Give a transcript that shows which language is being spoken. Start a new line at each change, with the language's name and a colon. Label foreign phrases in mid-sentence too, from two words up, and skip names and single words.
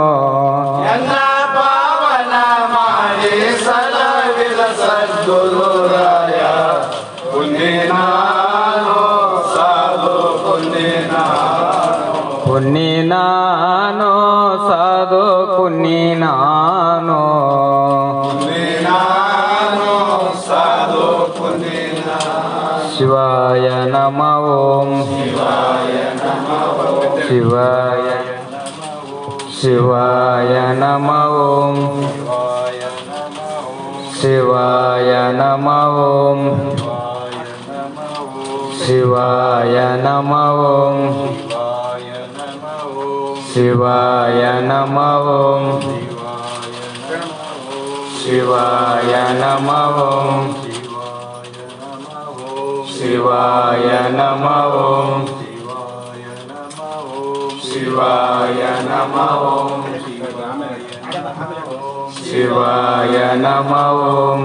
Kannada: ಎಲ್ಲ ಪಾವನ ಮಾಡಿ ಸಲವಿದ ಸದ್ಗುರು ರಾಯ ಪುಣ್ಯ ನಾನು ಸಾಧು ಪುಣ್ಯ ನಾನು ಕುನ್ನಿ ನಾನು ಸಾಧು ಕುನ್ನಿ ನಾನು ಪುಣ್ಯ ನಾನು ಸಾಧು ಪುಣ್ಯ ನಾನು
Sanskrit: ಶಿವಾಯ ನಮ ಓಂ ಶಿವಾಯ ಶಿವಾಯ ನಮ ಓಂ ಶಿವಾಯ ನಮ ಓಂ ಶಿವಾಯ ನಮ ಓಂ ಶಿವಾಯ ನಮ ಓಂ ಶಿವಾಯ ನಮ ಓಂ ಶಿವಾಯ ನಮ ಓಂ ಶಿವಾಯ ನಮ ಓಂ ಶಿವಾಯ ನಮ ಓಂ